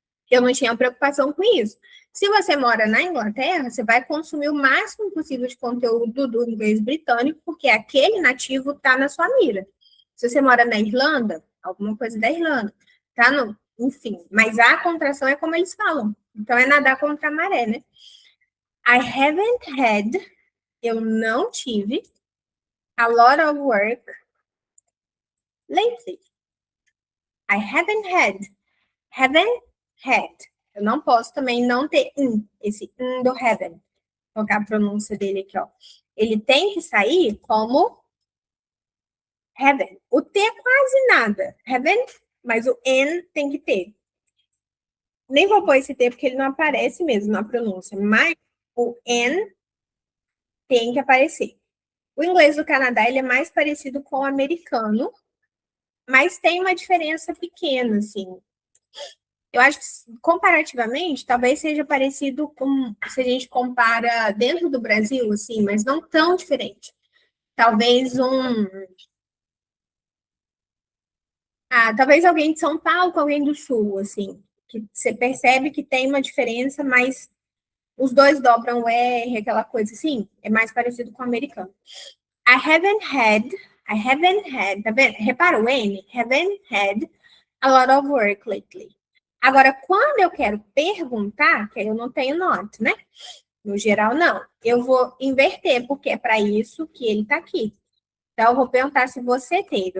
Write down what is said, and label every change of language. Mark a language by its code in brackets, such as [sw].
[pt] Eu não tinha preocupação com isso. Se você mora na Inglaterra, você vai consumir o máximo possível de conteúdo do inglês britânico, porque aquele nativo está na sua mira. Se você mora na Irlanda, alguma coisa da Irlanda, tá no, enfim, mas a contração é como eles falam. Então é nadar contra a maré, né? [en] I haven't had, [pt] eu não tive, [en] a lot of work lately. I haven't had. [pt] Eu não posso também não ter esse do haven't. Vou colocar a pronúncia dele aqui, ó. Ele tem que sair como haven't. O T é quase nada. Haven't, mas o N tem que ter. Nem vou pôr esse T porque ele não aparece mesmo na pronúncia, mas o N tem que aparecer. O inglês do Canadá ele é mais parecido com o americano, mas tem uma diferença pequena, assim. Eu acho que, comparativamente, talvez seja parecido com se a gente compara dentro do Brasil, assim, mas não tão diferente. Talvez talvez alguém de São Paulo com alguém do Sul, assim, que você percebe que tem uma diferença, mas os dois dobram o R, aquela coisa assim, é mais parecido com o americano. [en] I haven't had, [pt] tá vendo? Repara o [en] N, haven't had a lot of work lately. [pt] Agora, quando eu quero perguntar, que eu não tenho not, né? No geral, não. Eu vou inverter, porque é para isso que ele está aqui. Então, eu vou perguntar se você teve.